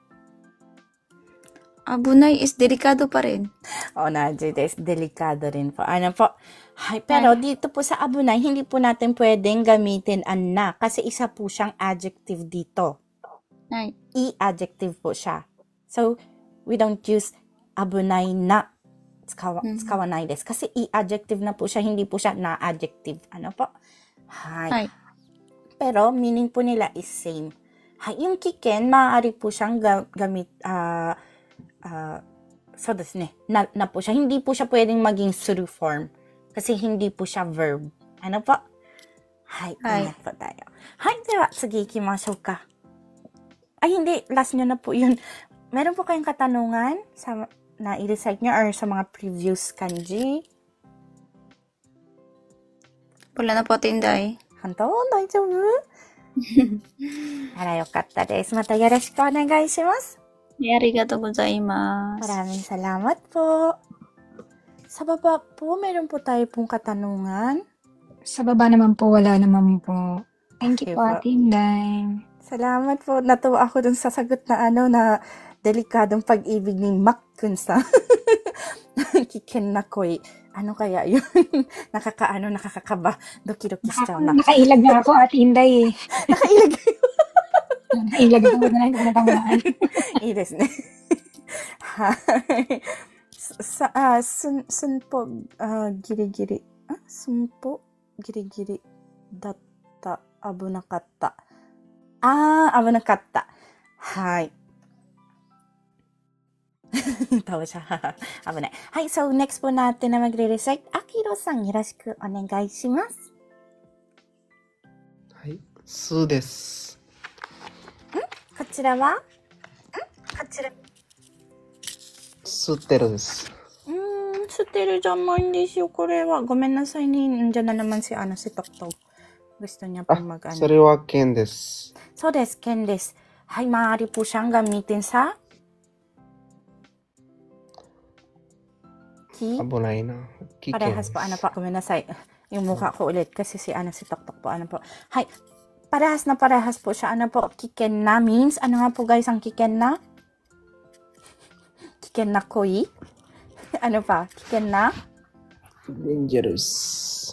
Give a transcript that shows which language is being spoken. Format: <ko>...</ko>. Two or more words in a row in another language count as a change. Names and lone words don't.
<tl>Abunay is delikado pa rin. Des, delikado rin po. Ano po? Hay, pero dito po sa abunay, hindi po natin pwedeng gamitin ang na kasi isa po siyang adjective dito. Ay. I-adjective po siya.</tl> <en>So, we don't use abunay na.</en> <ja>使わないです.</ja> <tl>Kasi i-adjective na po siya, hindi po siya na-adjective. Ano po? Hay. Pero, meaning po nila</tl> <en>is same.</en> <tl>Hay, yung kiken, maaari po siyang gamit, so</tl> <ja>ですね,</ja> <tl>na po siya. Hindi po siya pwedeng maging suru form. Kasi hindi po siya verb. Ano po? Hay, ganyan po tayo.</tl> <ja>はい、では, sige, 行きましょうか.</ja> <tl>Ay, hindi. Last nyo na po yun. Meron po kayong katanungan na i-recite nyo or sa mga previous kanji? Wala na po, Tinday.</tl> <ja>本当？大丈夫? あら、良かったです。またよろしくお願いします. ありがとうございます.</ja> <tl>Maraming salamat po. Sa baba po, meron po tayo pong katanungan. Sa baba naman po, wala naman po.</tl> <en>Thank Okay you</en> <tl>po, po. Ate Inday. Salamat po. Natuwa ako dun sa sagot na na delikadong pag-ibig ni Makkun-san.</tl> <ja>危険な恋.</ja> <tl>Ano kaya yun? Nakakakaba.</tl> <ja>ドキドキしちゃうな。</ja> <tl>Nakailag na ako, Ate Inday. Nakailag. Nakailag ako na lang kung natamaan.</tl> <ja>いいですね。はい。寸歩、ギリギリ。寸歩ギリギリだった。危なかった。危なかった。</ja> <tl>はい。Tawa siya. 危ない。はい。So, next po natin na magre-recite.</tl> <ja>Akiro-san, よろしくお願いします。はい。すです。こちらはすってるです。捨てるじゃないんですよ、これは。ごめんなさいね。</ja> <tl>Nandiyan na naman si Toktok. Gusto niya po mag-ano.</tl> <ja>それは剣です。そうです、剣です。</ja> <tl>はい、maaari po siyang gamitin sa</tl> <ja>危ないな。危険です。</ja> <tl>Parehas po, ano po, kuminasay. Yung mukha ko ulit kasi si Toktok po, ano po. Hay, parehas po siya, ano po,</tl> <ja>危険な</ja> <tl>means, ano nga po guys ang</tl> <ja>危険な? 危険な恋?</ja> <tl>Ano pa?</tl> <ja>危険な?</ja> <en>Dangerous.</en>